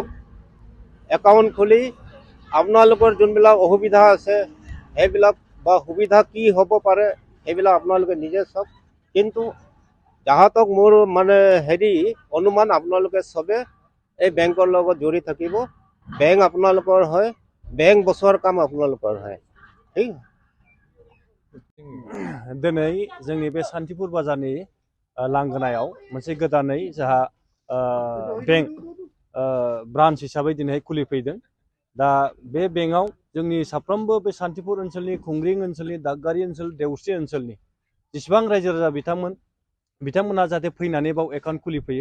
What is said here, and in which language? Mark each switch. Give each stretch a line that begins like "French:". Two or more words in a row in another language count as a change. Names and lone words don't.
Assamese: একাউণ্ট খুলি আপোনালোকৰ যোনবিলাক অসুবিধা আছে সেইবিলাক বা সুবিধা কি হ'ব পাৰে সেইবিলাক আপোনালোকে নিজে চাওক। কিন্তু যাহাতক মোৰ মানে অনুমান, আপোনালোকে চবে এই বেংকৰ লগত জড়িত থাকিব। বেংক আপোনালোকৰ হয়, বেংক বছৰ কাম আপনালোকৰ হয়। ঠিক
Bodo: दिनै जोंनि बे सान्तिपुर बाजारनि लांगोनायाव मोनसे गोदानै जोंहा बेंक ब्रान्च हिसाबै दिनै खुलिफैदों। दा बे बेंकआव जोंनि साफ्रोमबो बे सान्तिपुर ओनसोलनि, खुंग्रिं ओनसोलनि, दागगारि ओनसोल, देवस्रि ओनसोलनि जेसेबां रायजो राजा बिथांमोना जाहाथे फैनानै बाव एकाउन्ट खुलिफैयो।